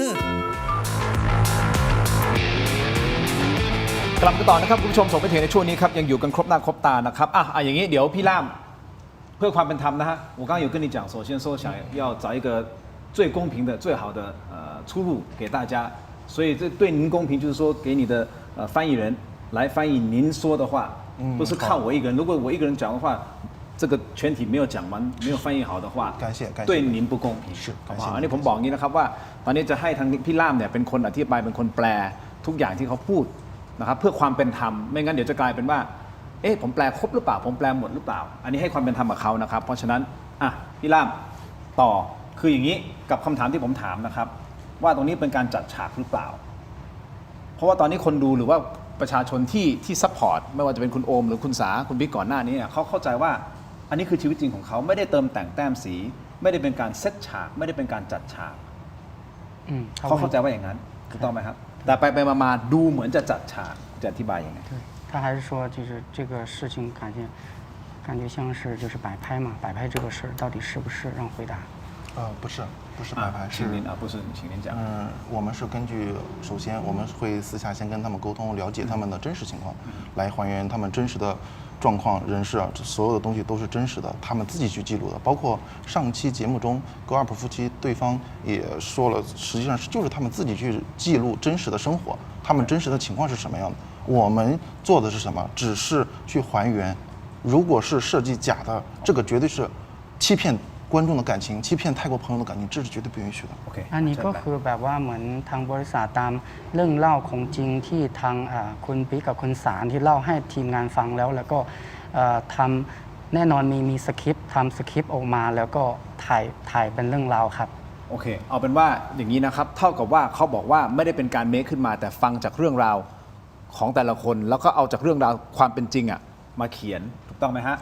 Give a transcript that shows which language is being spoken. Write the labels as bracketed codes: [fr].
[th] อกลับกันต่อนะครับคุณผู้ชมส่งไปถึงในช่วงนี้ครับยังอยู่กันครบหน้าครบตานะครับอย่างนี้เดี๋ยวพี่ล่ามเพื่อความเป็นธรรมนะฮะ [zh] 我刚刚有跟你讲首先说想要找一个最公平的最好的出路给大家所以这对您公平就是说给你的翻译人来翻译您说的话不是靠我一个人如果我一个人讲的话这个全体没有讲完，没有翻译好的话，感谢对您不公平是好不好感谢 [th] อันนี้ผมบอกอย่างนี้นะครับว่าตอนนี้จะให้ทางพี่ล่ามเนี่ยเป็นคนอธิบายเป็นคนแปลทุกอย่างที่เขาพูดนะครับเพื่อความเป็นธรรมไม่งั้นเดี๋ยวจะกลายเป็นว่าเอ๊ะผมแปลครบหรือเปล่าผมแปลหมดหรือเปล่า อันนี้ให้ความเป็นธรรมกับเขานะครับเพราะฉะนั้นอ่ะพี่ล่ามต่อคืออย่างนี้กับคำถามที่ผมถามนะครับว่าตรงนี้เป็นการจัดฉากหรือเปล่า เพราะว่าตอนนี้คนดูหรือว่าประชาชนที่ซัพพอร์ตไม่ว่าจะเป็นคุณโอมหรือคุณสาคุณบิ๊กก่อนหน้านี้เนี่ยเขาเข้าใจว่าอันนี้คือชีวิตจริงของเขาไม่ได้เติมแต่งแต้มสี ไม่ได้เป็นการเซตฉาก ไม่ได้เป็นการจัดฉาก เขาเข้าใจว่าอย่างนั้นถูกต้องไหมครับแต่ไปมาดูเหมือนจะจัดฉากจะอธิบายยังไง [zh] 对，他还是说就是这个事情感觉像是就是摆拍嘛，摆拍这个事儿到底是不是？让回答。不是摆拍，是请您啊，不是，请您讲。我们是根据首先我们会私下先跟他们沟通，了解他们的真实情况，来还原他们真实的状况、人事啊，所有的东西都是真实的，他们自己去记录的。包括上期节目中高尔普夫妻对方也说了，实际上就是他们自己去记录真实的生活，他们真实的情况是什么样的。我们做的是什么？只是去还原。如果是设计假的，这个绝对是欺骗观众的感情，欺骗泰国朋友的感情，这是绝对不允许的。 [en] OK， [th] อันนี้ก็คือแบบว่าเหมือนทางบริษัทตามเรื่องเล่าของจริงที่ทางคุณปิ๊กกับคุณสารที่เล่าให้ทีมงานฟังแล้วก็ทำแน่นอนมีสคริปต์ทำสคริปต์ออกมาแล้วก็ถ่ายเป็นเรื่องราวครับ โอเคเอาเป็นว่าอย่างนี้นะครับเท่ากับว่าเขาบอกว่าไม่ได้เป็นการเมคขึ้นมาแต่ฟังจากเรื่องราวของแต่ละคนแล้วก็เอาจากเรื่องราวความเป็นจริงอ่ะมาเขียนถูกต้องไหมฮะ